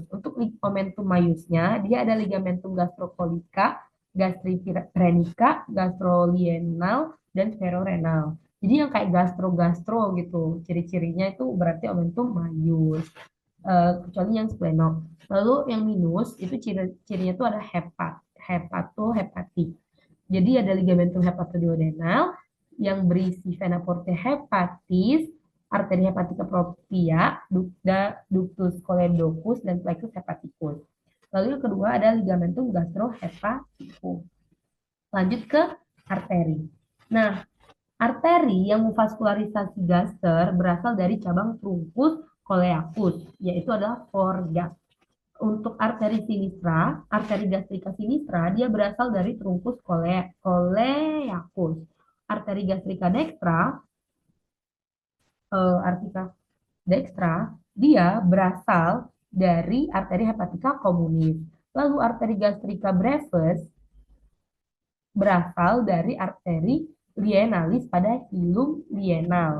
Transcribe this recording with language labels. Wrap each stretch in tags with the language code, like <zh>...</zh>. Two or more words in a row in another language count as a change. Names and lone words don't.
<id>Untuk omentum maiusnya, dia ada</id> <la>ligamentum gastrocolica,</la> <id>gastriphrenic, gastrolienal, dan sferorenal. Jadi yang kayak gastro-gastro gitu, ciri-cirinya itu berarti</id> <la>omentum maius.</la> <id>Kecuali yang splenok. Lalu yang minus itu cirinya itu ada hepatohepatik. Jadi ada</id> <la>ligamentum hepatoduodenal</la> <id>yang berisi</id> <la>vena porta hepatis, arteri hepatica propria, ductus choledocus,</la> <id>dan</id> <la>plexus hepaticus.</la> <id>Lalu yang kedua ada</id> <la>ligamentum gastrohepaticus.</la> <id>Lanjut ke arteri. Nah, arteri yang memvaskularisasi gaster berasal dari cabang</id> <la>truncus coleacus,</la> <id>yaitu adalah forga. Untuk arteri sinistra, arteri</id> <la>gastrika sinistra,</la> <id>dia berasal dari</id> <la>truncus coleacus. Arteri gastrika dextra,</la> <id>dia berasal dari</id> <la>arteri hepatica communis.</la> <id>Lalu</id> <la>arteri gastrika brevis</la> <id>berasal dari</id> <la>arteri lienalis</la> <id>pada hilum lienal.</id>